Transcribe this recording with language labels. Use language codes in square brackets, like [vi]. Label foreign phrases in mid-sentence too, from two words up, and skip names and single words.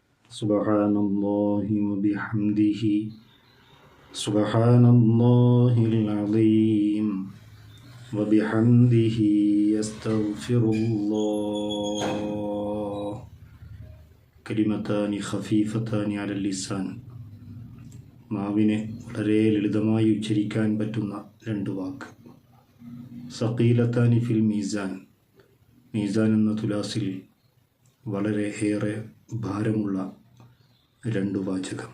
[ar] سبحان الله وبحمده سبحان الله العظيم وبحمده يستغفر الله كلمتان خفيفتان على اللسان [ml] നാവിനെ വളരെ ലളിതമായി ഉച്ചരിക്കാൻ പറ്റുന്ന രണ്ട് വാക്ക്. [ar] ثقيلتان في الميزان, [ml] മീസാൻ എന്ന തുലാസിൽ വളരെ ഏറെ ഭാരമുള്ള രണ്ട് വാചകം.